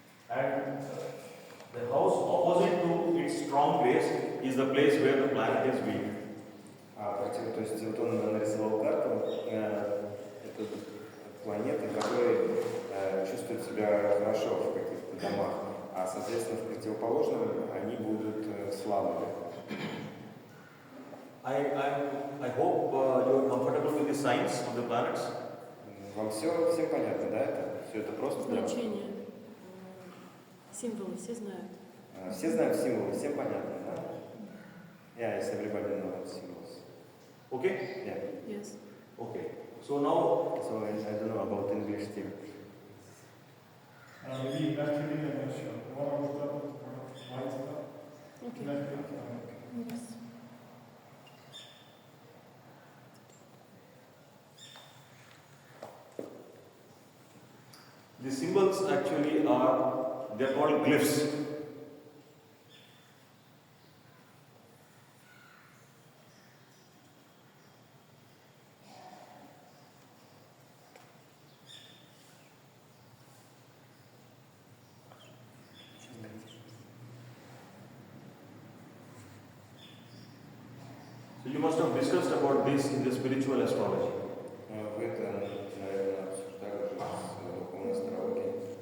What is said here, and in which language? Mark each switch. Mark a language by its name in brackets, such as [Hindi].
[English] And the house opposite to its strong place is the place where the planet is weak. [Russian] То есть вот он нарисовал карту, это планеты, которые чувствуют себя хорошо в каких-то домах, а соответственно в противоположном они будут слабыми. [English] I hope you are comfortable with the signs of the planets. [Russian] Вам всем понятно, да? Все это просто? Значение. Символы все знают. Все знают символы, всем понятно, да? [English] Yeah, yes, everybody knows symbols. Okay? Yeah. Yes. Okay. So now, So I don't know about English team. Maybe electrically I'm not sure. What about the white stuff? Okay. Yes. the symbols actually are, they are called glyphs. So you must have discussed about this in the spiritual astrology. [Russian] Вы это, наверное, обсуждали уже с духовной астрологией.